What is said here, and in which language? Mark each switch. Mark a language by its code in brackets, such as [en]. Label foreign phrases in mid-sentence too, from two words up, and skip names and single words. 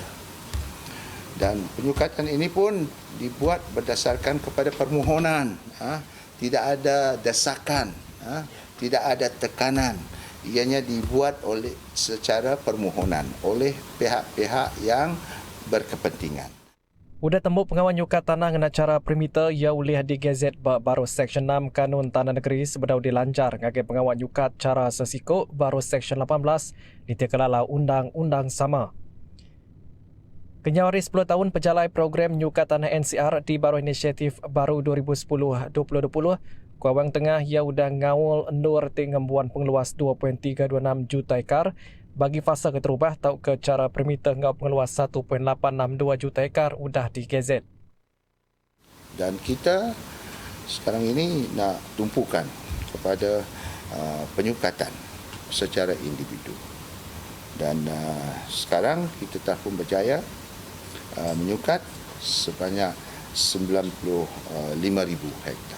[ms] Dan penyukatan ini pun dibuat berdasarkan kepada permohonan. Tidak ada desakan, tidak ada tekanan. Ianya dibuat oleh secara permohonan oleh pihak-pihak yang berkepentingan. [iba] Udah tembuk pengawan nyukat tanah dengan cara perimeter ia ulih di Gazet baru Seksyen 6 Kanun Tanah Negeri sebedau dilancar ngagai pengawan nyukat cara sesikuk baru Seksyen 18 ditekalalau undang-undang sama. Kenyawari 10 tahun pejalai program nyukat tanah NCR di baru inisiatif baru 2010-2020 Kuawang Tengah ia udah ngawul endur tingembuan pengeluas 2.326 juta ekar bagi fasa keterubah tau ke cara perimeter ngau pengeluas 1.862 juta ekar udah di GZ. [ms] Dan kita sekarang ini nak tumpukan kepada penyukatan secara individu. Dan sekarang kita telah pun berjaya menyukat sebanyak 95,000 hektar.